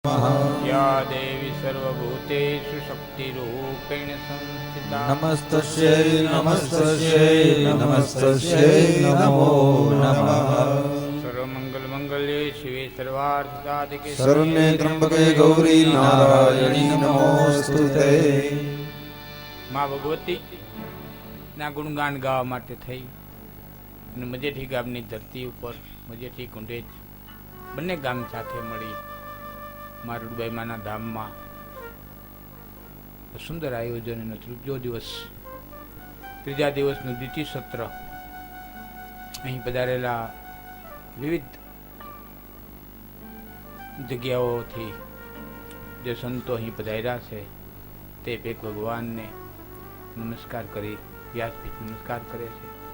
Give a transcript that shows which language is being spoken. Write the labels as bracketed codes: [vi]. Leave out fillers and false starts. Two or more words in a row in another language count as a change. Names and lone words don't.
[sa] या देवी सर्वभूतेषु शक्तिरूपेण संस्थिता नमस्तस्यै नमस्तस्यै नमस्तस्यै नमो नमः। सर्वमङ्गलमङ्गल्ये शिवे सर्वार्थसाधिके शरण्ये त्र्यम्बके गौरी नारायणी नमोस्तुते। [gu] માં ભગવતી ના ગુણગાન ગાવા માટે થઈ અને મજેઠી ગામની ધરતી ઉપર મજેઠી કુંડેજ બંને ગામ સાથે મળી મા રૂડબાઈ માના ધામમાં સુંદર આયોજન અને ત્રીજા દિવસનું દ્વિતીય સત્ર અહીં પધારેલા વિવિધ જગ્યાઓથી જે સંતો અહીં પધાર્યા છે તે એક ભગવાનને નમસ્કાર કરી વ્યાસપીઠ નમસ્કાર કરે છે.